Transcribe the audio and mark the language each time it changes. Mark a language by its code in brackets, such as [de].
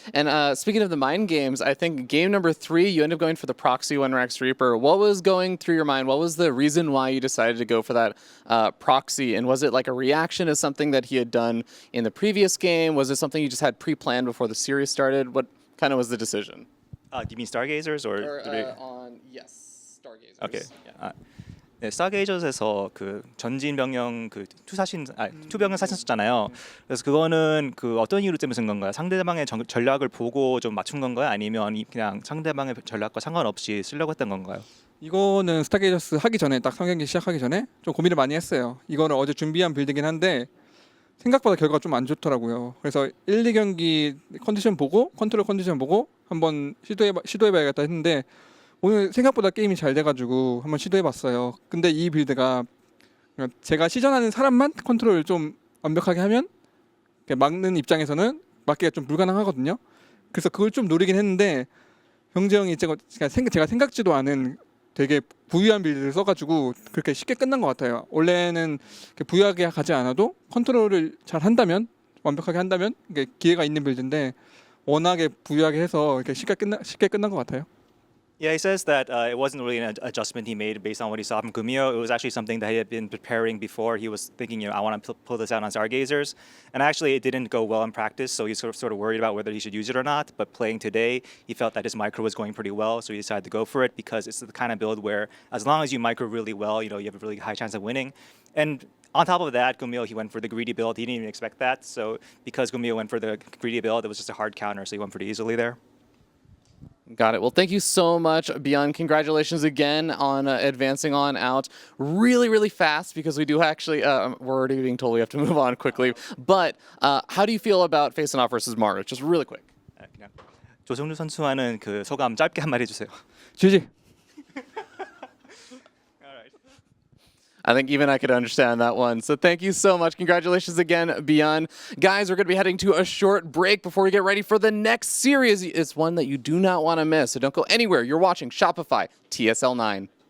[en] And speaking of the mind games, I think game number 3, you end up going for the proxy 1-Rex Reaper. What was going through your mind? What was the reason why you decided to go for that proxy? And was it like a reaction to something that he had done in the previous game? Was it something you just had pre-planned before the series started? What kind of was the decision? You mean Stargazers or yes, Stargazers. Okay. Yeah. [ko] 네, 스타게이저스에서 그 전진 병영 투병을 사셨잖아요. 그래서 그거는 어떤 이유로 때문에 쓴 건가요? 상대방의 전략을 보고 좀 맞춘 건가요? 아니면 그냥 상대방의 전략과 상관없이 쓰려고 했던 건가요? 이거는 스타게이저스 하기 전에 딱 3경기 시작하기 전에 좀 고민을 많이 했어요. 이거는 어제 준비한 빌드긴 한데 생각보다 결과가 좀 안 좋더라고요. 그래서 1, 2경기 컨트롤 컨디션 보고 한번 시도해봐야겠다 했는데 오늘 생각보다 게임이 잘 돼가지고 한번 시도해봤어요. 근데 이 빌드가 제가 시전하는 사람만 컨트롤을 좀 완벽하게 하면 막는 입장에서는 막기가 좀 불가능하거든요. 그래서 그걸 좀 노리긴 했는데 병재 형이 제가 생각지도 않은 되게 부유한 빌드를 써가지고 그렇게 쉽게 끝난 것 같아요. 원래는 부유하게 가지 않아도 컨트롤을 잘 한다면 완벽하게 한다면 이게 기회가 있는 빌드인데 워낙에 부유하게 해서 이렇게 쉽게 끝난 것 같아요. [en] Yeah, he says that it wasn't really an adjustment he made based on what he saw from GuMiho. It was actually something that he had been preparing before. He was thinking, I want to pull this out on Stargazers. And actually, it didn't go well in practice, so he's sort of worried about whether he should use it or not. But playing today, he felt that his micro was going pretty well, so he decided to go for it because it's the kind of build where as long as you micro really well, you have a really high chance of winning. And on top of that, GuMiho, he went for the greedy build. He didn't even expect that. So because GuMiho went for the greedy build, it was just a hard counter, so he went pretty easily there. Got it. Well, thank you so much, ByuN. Congratulations again on advancing on out really, really fast because we do actually, we're already being told we have to move on quickly. But how do you feel about facing off versus Maru? Just really quick. [ko] 그냥 조성주 선수와는 그 소감 짧게 한마디 해주세요. [en] GG. I think even I could understand that one. So thank you so much. Congratulations again, ByuN. Guys, we're going to be heading to a short break before we get ready for the next series. It's one that you do not want to miss. So don't go anywhere. You're watching Shopify TSL 9.